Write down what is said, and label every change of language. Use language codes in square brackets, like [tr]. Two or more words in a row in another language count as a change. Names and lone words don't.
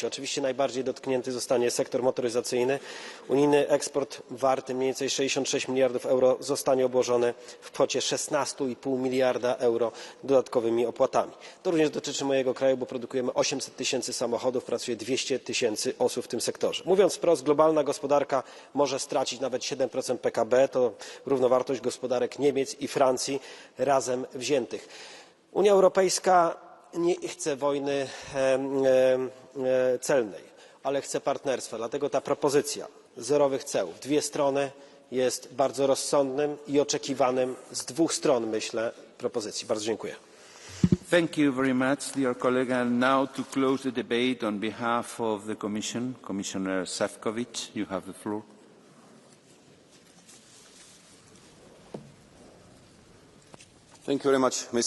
[pl] Oczywiście najbardziej dotknięty zostanie sektor motoryzacyjny. Unijny eksport warty mniej więcej 66 miliardów euro zostanie obłożony w kwocie 16,5 miliarda euro dodatkowymi opłatami. To również dotyczy mojego kraju, bo produkujemy 800 tysięcy samochodów, pracuje 200 tysięcy osób w tym sektorze. Mówiąc wprost, globalna gospodarka może stracić nawet 7% PKB, to równowartość gospodarek Niemiec i Francji razem wziętych. Unia Europejska nie chce wojny celnej, ale chce partnerstwa. Dlatego ta propozycja zerowych ceł w dwie strony jest bardzo rozsądnym i oczekiwanym z dwóch stron, myślę, propozycji. Bardzo dziękuję. [en] Thank you very much, dear colleague. And now to close the debate on behalf of the Commission, Commissioner Šefčovič, you have the floor. Thank you very much, Mr.